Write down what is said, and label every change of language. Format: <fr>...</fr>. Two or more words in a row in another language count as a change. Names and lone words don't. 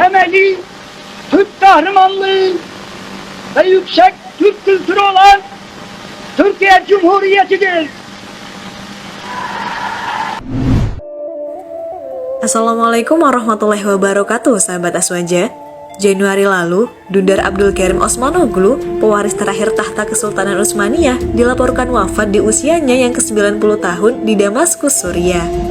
<tr>değerli Türk kahramanlığı ve yüksek Türk kültürü olan Türkiye Cumhuriyeti'dir.</tr> <ar>السلام عليكم ورحمة الله وبركاته, sahabat Aswaja.</ar> <id>Januari lalu, Dundar Abdul Karim Osmanoglu, pewaris terakhir tahta Kesultanan Utsmaniyah, dilaporkan wafat di usianya yang ke-90 tahun di Damaskus, Suriah.</id>